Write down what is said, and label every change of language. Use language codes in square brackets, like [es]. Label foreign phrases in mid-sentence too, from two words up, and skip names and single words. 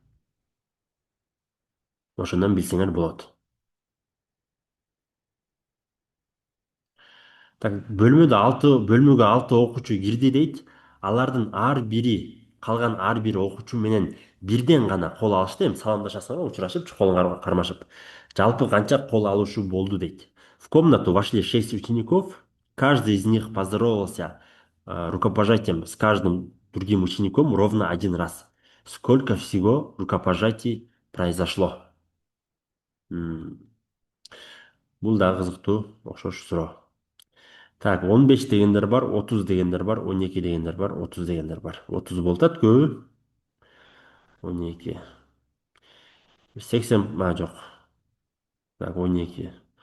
[ky] Ошондон билсеңер болот. Так, бөлмөгө 6 окуучу кирди дейт. Алардын ар бири, калган ар бир окуучу менен бирден гана кол алышты. Эми саламдашасыңар, учурашып, колун кармашып. Жалпы канча кол алышуу болду дейт. [ru] В комнату вошли 6 учеников. Каждый из них поздоровался рукопожатием с каждым другим учеником ровно один раз. Сколько всего рукопожатий произошло? [ky] М, Бул да кызыктуу, окшош суроо. Так, 15 дегендер бар, 30 дегендер бар, 12 дегендер бар, 30 дегендер бар. 30 болуп атат көбү. 12. 80, жок. Так, 12.